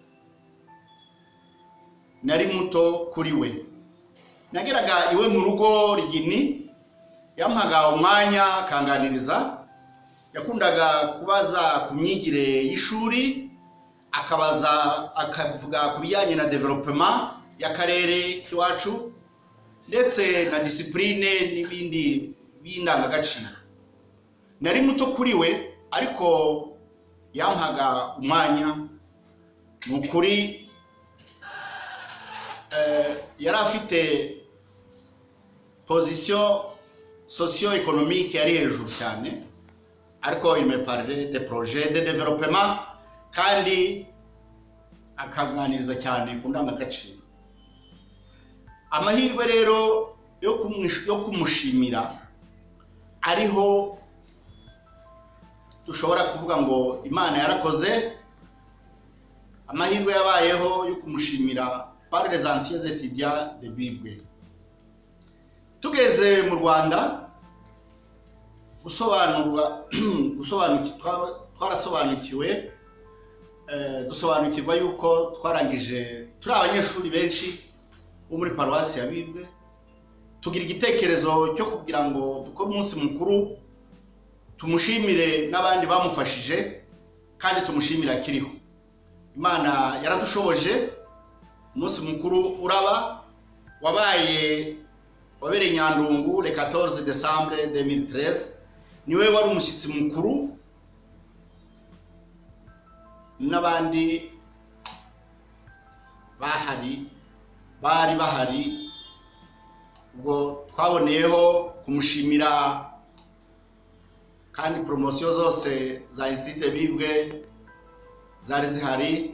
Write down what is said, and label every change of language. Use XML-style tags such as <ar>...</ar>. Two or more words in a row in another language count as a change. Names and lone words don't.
<rw>Nari muto kuri we, nageraga iwe mu rugo Rigini, yampaga umwanya akanganiriza, yakundaga kubaza ku myigire y'ishuri, akavuga ku bijyanye na development y'akarere k'iwacu ndetse na discipline n'ibindi b'indangagaciro. Nari muto kuri we ariko yampaga umwanya. Nukuri yari afite</rw> <fr>position socio-économique</fr> <rw>yari hejuru cyane, ariko</rw> <fr>il me parlait des projets de développement</fr> <rw>kandi akaganiriza cyane ku ndangagaciro. Amahirwe rero yo kumushimira ariho dushobora kuvuga ngo Imana yarakoze. Amahirwe yabayeho yo kumushimira</rw> <fr>par les anciens étudiants de Bibwe.</fr> <rw>Tugeze mu Rwanda dusobanukirwa yuko twarangije turi abanyeshuri benshi bo muri paruwasi ya Bibwe. Tugira igitekerezo cyo kugira ngo dukore umunsi mukuru tumushimire n'abandi bamufashije kandi tumushimira akiriho. Imana yaradushoboje. Umunsi mukuru uraba wabereye Nyandungu</rw> <fr>le 14 décembre</fr> <rw>2013. Niwe wari umushyitsi mukuru, n'abandi bari bahari. Ubwo twaboneyeho kumushimira kandi promotion zose za Institut Bibwe zari zihari.</rw>